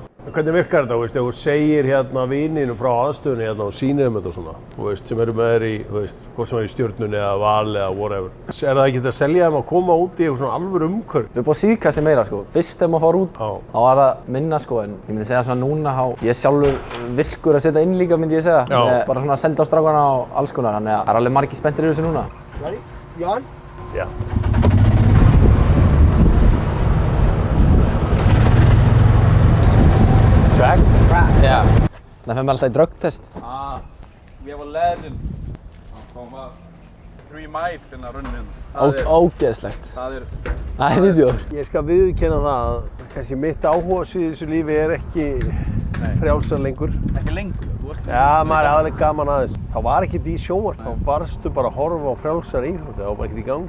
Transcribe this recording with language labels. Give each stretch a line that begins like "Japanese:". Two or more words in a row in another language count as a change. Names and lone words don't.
Icelandic: Hvernig virkar þetta, veist, ef þú segir hérna vininu frá aðstöðunni hérna og sýnir þeim þetta og svona, þú veist, sem eru með þér í, þú veist, hvort sem er í Stjörnunni eða Val eða whatever. Er það ekki að selja þeim að koma út í eitthvað svona alvöru umhverf? Við erum búin síðkasti meira, sko. Fyrst þegar maður fór út, þá var það minna, sko, en ég myndi segja svona núna, ég er sjálfur virkur að setja inn líka, myndi ég segja. Bara svona að senda á strákana á alls konar, þannig að það er alveg margir spenntir í þessu núna.
English: Ready? You on?
Icelandic: Já. Track? Já. Það fyrir mig alltaf í dröggtest.
English: We have a legend.
Icelandic: Hann kom að 3 mile hérna runnin. Ógeðslegt. Það er viðbjóður. Ég skal viðurkenna það að kannski mitt áhugasvið í þessu lífi er ekki frjálsar lengur. ekki lengur. Já, maður er aðeins gaman aðeins. Það var ekkert í sjónvarp, þá varstu bara að horfa á frjálsar íþróttir, það var bara ekkert í gang.